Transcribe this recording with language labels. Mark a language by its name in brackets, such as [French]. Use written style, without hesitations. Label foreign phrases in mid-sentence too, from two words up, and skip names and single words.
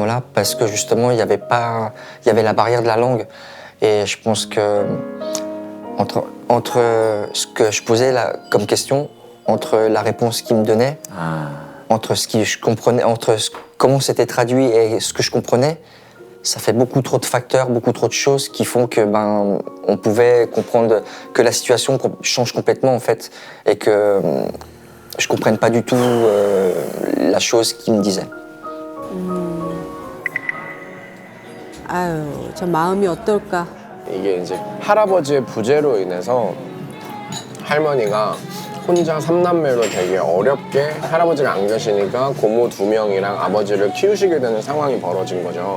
[French] moment-là, parce que justement il y avait la barrière de la langue, et je pense que entre ce que je posais là, comme question, entre la réponse qu'il me donnait, entre ce que je comprenais, comment c'était traduit et ce que je comprenais, ça fait beaucoup trop de facteurs, beaucoup trop de choses qui font que on pouvait comprendre que la situation change complètement en fait, et que je comprenne pas du tout la chose qu'il me disait. [Korean] 아유, 저 마음이 어떨까? 이게 이제 할아버지의 부재로 인해서 할머니가 혼자 3남매로 되게 어렵게 할아버지가 안 계시니까 고모 2명이랑 아버지를 키우시게 되는 상황이 벌어진 거죠.